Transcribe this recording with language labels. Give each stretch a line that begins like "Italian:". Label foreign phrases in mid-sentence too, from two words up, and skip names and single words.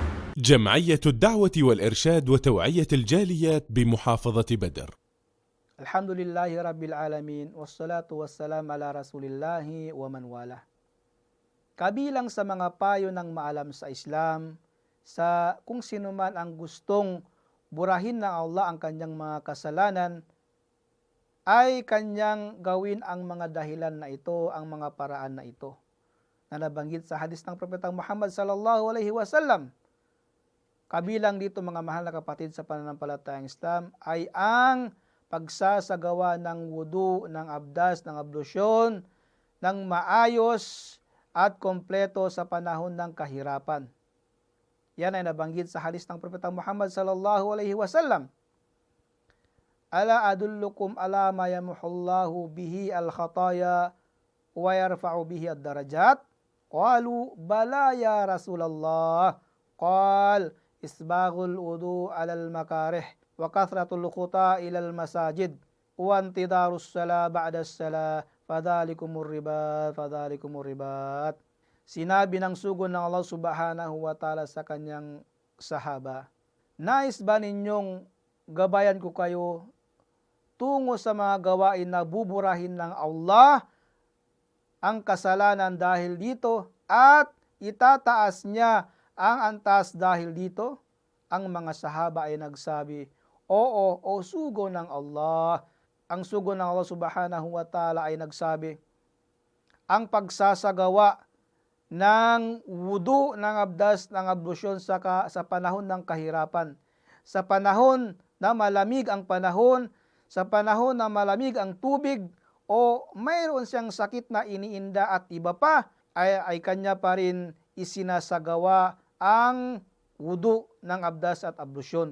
Arabic: جمعية الدعوة والإرشاد وتوعية الجاليات بمحافظة بدر. الحمد لله رب العالمين والصلاة والسلام على رسول الله ومن والاه.
Filipino: Kabilang sa mga payo ng maalam sa Islam, sa kung sino man ang gustong burahin ng Allah ang kanyang mga kasalanan, ay kanyang gawin ang mga dahilan na ito, ang mga paraan na ito, na nabanggit sa hadis ng Propeta Muhammad
Arabic: صلى الله عليه وسلم.
Filipino: Kabilang dito mga mahal na kapatid sa pananampalatayang Islam ay ang pagsasagawa ng wudu, ng abdas, ng ablusyon, ng maayos at kompleto sa panahon ng kahirapan. Yan ay nabanggit sa hadis ng Propeta Muhammad
Arabic: صلى الله عليه وسلم. ألا أدلكم على ما يمحو الله به الخطايا ويرفع به الدرجات? قالوا بلى يا رسول الله. قال إسباغ الوضوء على المكاره وكثرة الخطا إلى المساجد وانتظار الصلاة بعد الصلاة فذلكم الرباط.
Filipino: Sinabi ng sugo ng Allah
Arabic: سبحانه وتعالى
Filipino: sa kanyang sahaba, nais ba ninyong gabayan ko kayo tungo sa mga gawain na buburahin ng Allah ang kasalanan dahil dito at itataas niya ang antas dahil dito? Ang mga sahaba ay nagsabi, oo, o sugo ng Allah. Ang sugo ng Allah
Arabic: سبحانه وتعالى
Filipino: ay nagsabi, ang pagsasagawa ng wudu, ng abdas, ng ablusyon sa panahon ng kahirapan, sa panahon na malamig ang panahon, sa panahon na malamig ang tubig, o mayroon siyang sakit na iniinda at iba pa, ay kanya pa rin isinasagawa ang wudu ng abdas at ablusyon.